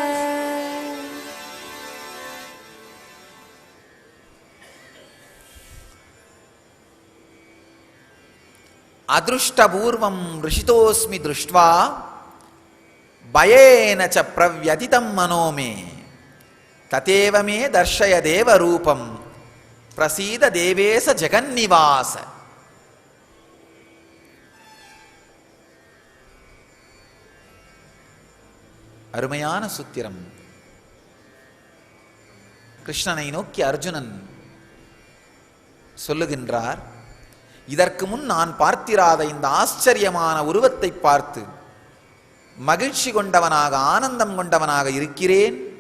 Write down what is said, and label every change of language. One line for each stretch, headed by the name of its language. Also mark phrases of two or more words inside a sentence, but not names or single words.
Sanskrit: अदृष्टपूर्वं ऋषितोऽस्मि दृष्ट्वा भयेन च प्रव्यथितं मनो मे तदेव मे दर्शय देवरूपं प्रसीद देवेश जगन्निवास.
Tamil: அருமையான சூத்திரம். கிருஷ்ணனை நோக்கி அர்ஜுனன் சொல்லுகின்றார், இதற்கு முன் நான் பார்த்திராத இந்த ஆச்சரியமான உருவத்தை பார்த்து மகிழ்ச்சி கொண்டவனாக ஆனந்தம் கொண்டவனாக இருக்கிறேன்.